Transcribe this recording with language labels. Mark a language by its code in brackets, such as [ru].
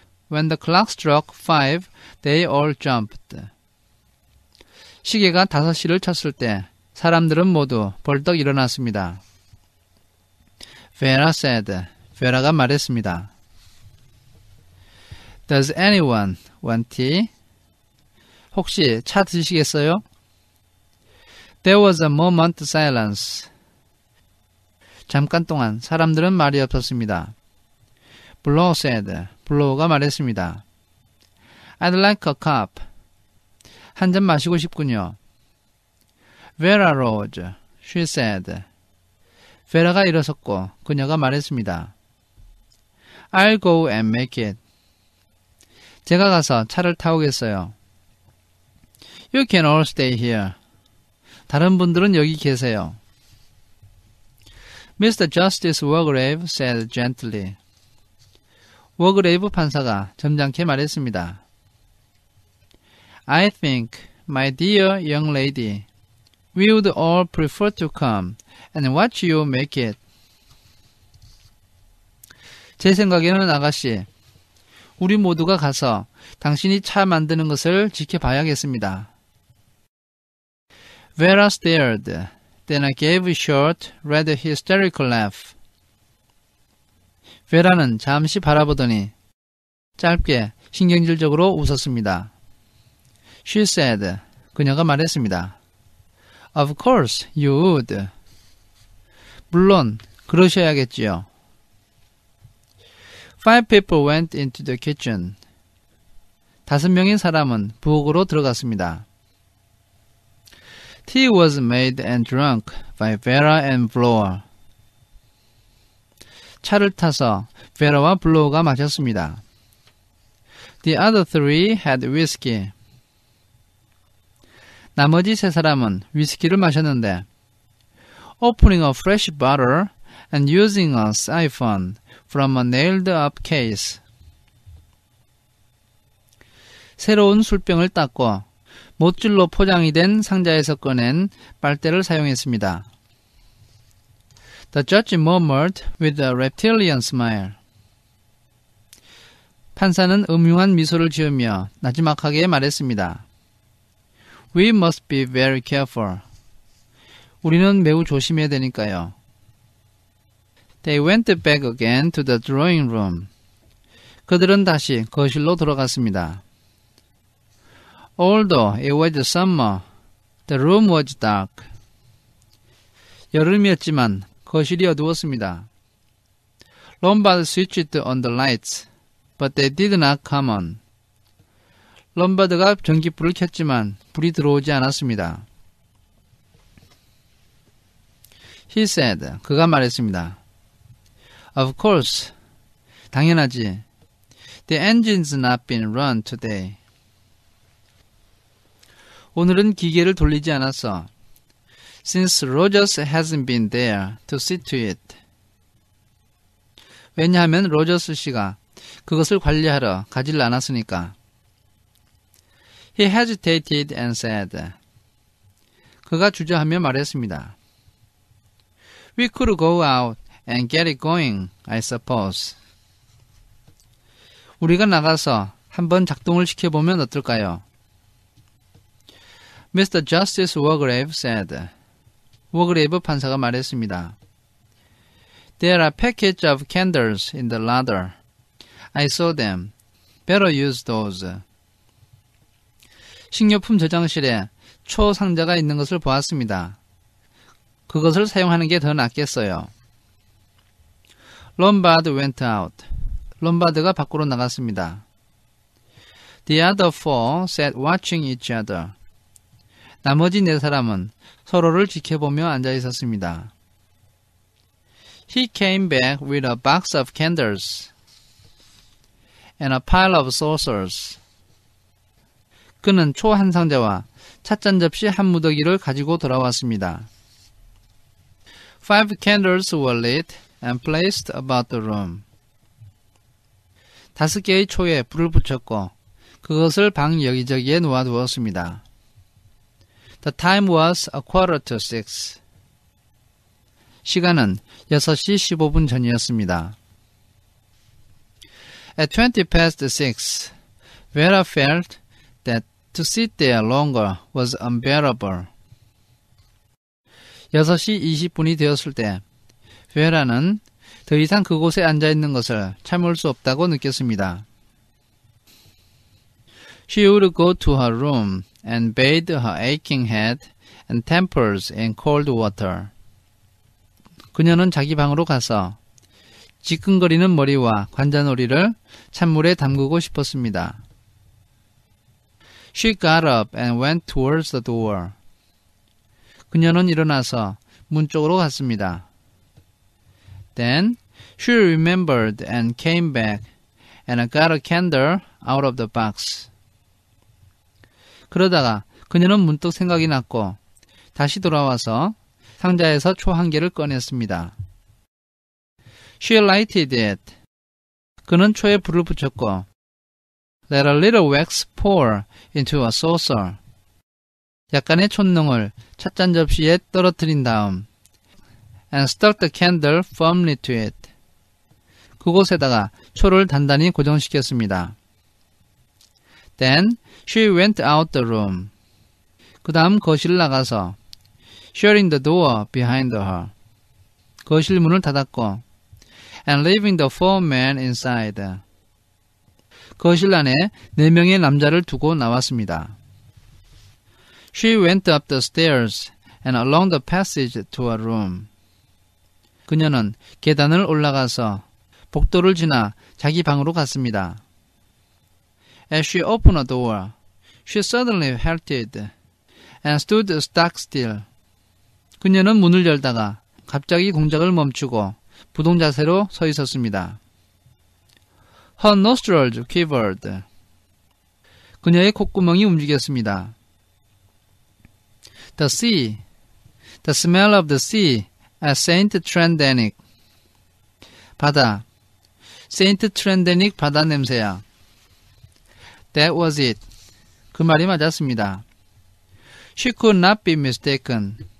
[en] When the clock struck 5, they all jumped. [ko] 시계가 5시를 쳤을 때 사람들은 모두 벌떡 일어났습니다. [en] Vera said. [ko] 베라가 말했습니다. [en] Does anyone want tea? [ko] 혹시 차 드시겠어요? [en] There was a moment silence. [ko] 잠깐 동안 사람들은 말이 없었습니다. [en] Blow said. [ko] 블로우가 말했습니다. [en] I'd like a cup. [ko] 한 잔 마시고 싶군요. [en] Vera rose. She said. [ko] 베라가 일어섰고 그녀가 말했습니다. [en] I'll go and make it. [ko] 제가 가서 차를 타오겠어요. [en] You can all stay here. [ko] 다른 분들은 여기 계세요. [en] Mr. Justice Wargrave said gently. [ko] 워그레이브 판사가 점잖게 말했습니다. [en] I think, my dear young lady, we would all prefer to come and watch you make it. [ko] 제 생각에는 아가씨, 우리 모두가 가서 당신이 차 만드는 것을 지켜봐야겠습니다. [en] Vera stared. Then I gave a short, rather hysterical laugh. [ko] 베라는 잠시 바라보더니 짧게 신경질적으로 웃었습니다. [en] She said. [ko] 그녀가 말했습니다. [en] Of course, you would. [ko] 물론 그러셔야겠지요. [en] 5 people went into the kitchen. [ko] 5명의 사람은 부엌으로 들어갔습니다. [en] Tea was made and drunk by Vera and Blower. [ko] 차를 타서 베라와 블로우가 마셨습니다. [en] The other three had whiskey. [ko] 나머지 3사람은 위스키를 마셨는데 [en] Opening a fresh bottle and using a siphon from a nailed-up case. [ko] 새로운 술병을 닦고 못줄로 포장이 된 상자에서 꺼낸 빨대를 사용했습니다. [en] The judge murmured with a reptilian smile. [ko] 판사는 음흉한 미소를 지으며 나지막하게 말했습니다. [en] We must be very careful. [ko] 우리는 매우 조심해야 되니까요. [en] They went back again to the drawing room. [ko] 그들은 다시 거실로 들어갔습니다. [en] Although it was summer, the room was dark. [ko] 여름이었지만 거실이 어두웠습니다. [en] Lombard switched on the lights, but they did not come on. [ko] 럼바드가 전기불을 켰지만 불이 들어오지 않았습니다. [en] He said, [ko] 그가 말했습니다. [en] Of course, [ko] 당연하지. [en] The engine's not been run today. [ko] 오늘은 기계를 돌리지 않았어. [en] Since Rogers hasn't been there to see to it. [ko] 왜냐하면 로저스 씨가 그것을 관리하러 가지를 않았으니까. [en] He hesitated and said. [ko] 그가 주저하며 말했습니다. [en] We could go out and get it going, I suppose. [ko] 우리가 나가서 한번 작동을 시켜보면 어떨까요? [en] Mr. Justice Wargrave said. [ko] 워그레이브 판사가 말했습니다. [en] There are packets of candles in the larder. I saw them. Better use those. [ko] 식료품 저장실에 초 상자가 있는 것을 보았습니다. 그것을 사용하는 게 더 낫겠어요. [en] Lombard went out. [ko] 롬바드가 밖으로 나갔습니다. [en] The other four sat watching each other. [ko] 나머지 4사람은 서로를 지켜보며 앉아 있었습니다. [en] He came back with a box of candles and a pile of saucers. [ko] 그는 초 한 상자와 찻잔 접시 한 무더기를 가지고 돌아왔습니다. [en] 5 candles were lit and placed about the room. [ko] 5개의 초에 불을 붙였고 그것을 방 여기저기에 놓아두었습니다. [en] The time was 5:45. [ko] 시간은 6시 15분 전이었습니다. [en] At 6:20, Vera felt that to sit there longer was unbearable. [ko] 6시 20분이 되었을 때 베라는 더 이상 그곳에 앉아있는 것을 참을 수 없다고 느꼈습니다. [en] She would go to her room and bathe her aching head and temples in cold water. [ko] 그녀는 자기 방으로 가서 지끈거리는 머리와 관자놀이를 찬물에 담그고 싶었습니다. [en] She got up and went towards the door. [ko] 그녀는 일어나서 문 쪽으로 갔습니다. [en] Then she remembered and came back and got a candle out of the box. [ko] 그러다가 그녀는 문득 생각이 났고 다시 돌아와서 상자에서 초 한 개를 꺼냈습니다. [en] She lighted it. [ko] 그는 초에 불을 붙였고 [en] Let a little wax pour into a saucer. [ko] 약간의 촛농을 찻잔 접시에 떨어뜨린 다음 [en] and stuck the candle firmly to it. [ko] 그곳에다가 초를 단단히 고정시켰습니다. [en] Then she went out the room. [ko] 그 다음 거실 나가서 [en] shutting the door behind her. [ko] 거실 문을 닫았고 [en] and leaving the four men inside. [ko] 거실 안에 4명의 남자를 두고 나왔습니다. [en] She went up the stairs and along the passage to her room. [ko] 그녀는 계단을 올라가서 복도를 지나 자기 방으로 갔습니다. [en] As she opened a door, she suddenly halted and stood stock still. [ko] 그녀는 문을 열다가 갑자기 동작을 멈추고 부동자세로 서 있었습니다. [en] Her nostrils quivered. [ko] 그녀의 콧구멍이 움직였습니다. [en] The sea, the smell of the sea at Saint Trendenick. [ko] 바다, 세인트 트렌데닉 바다 냄새야. [en] That was it. [ko] 그 말이 맞았습니다. [en] She could not be mistaken.